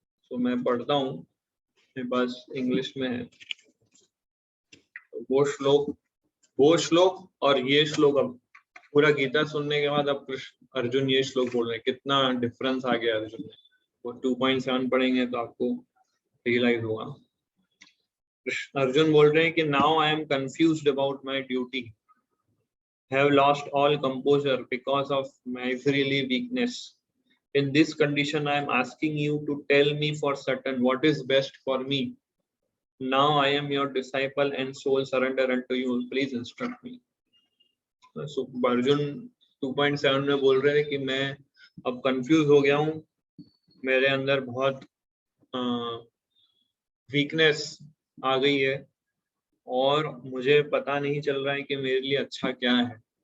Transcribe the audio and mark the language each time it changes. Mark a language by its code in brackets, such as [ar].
[hi] तो मैं पढ़ता हूँ, मेरे पास इंग्लिश में है। तो वो श्लोक और ये श्लोक, अब पूरा गीता सुनने के बाद अब अर्जुन ये श्लोक बोल रहे हैं, कितना डिफरेंस आ गया अर्जुन में। वो 2.7 पढ़ेंगे तो आपको रियलाइज होगा। अर्जुन बोल रहे हैं कि [en] Now I am confused about my duty, have lost all composure because of miserly weakness. In this condition, I am asking you to tell me for certain what is best for me. Now I am your disciple and soul surrender unto you. Please instruct me. [hi] So Arjun 2.7 में बोल रहे हैं कि मैं अब confuse हो गया हूँ, मेरे अंदर बहुत वीकनेस आ गई है और मुझे पता नहीं चल रहा है कि मेरे लिए अच्छा क्या है।